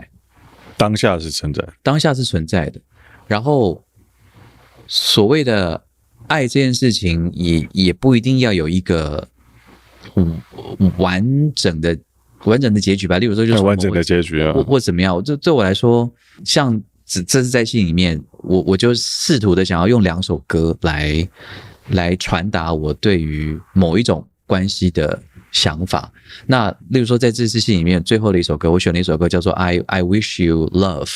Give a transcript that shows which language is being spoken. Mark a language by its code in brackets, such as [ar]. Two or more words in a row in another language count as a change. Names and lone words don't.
[zh] 當下是存在，當下是存在的。然後所謂的愛這件事情也不一定要有一個完整的結局吧。例如說，就是完整的結局啊，或怎麼樣。這對我來說，像這是在戲裡面，我就試圖的想要用2首歌來傳達我對於某一種關係的想法。那例如說，在這次戲裡面最後的一首歌，我選了一首歌叫做 I Wish You Love。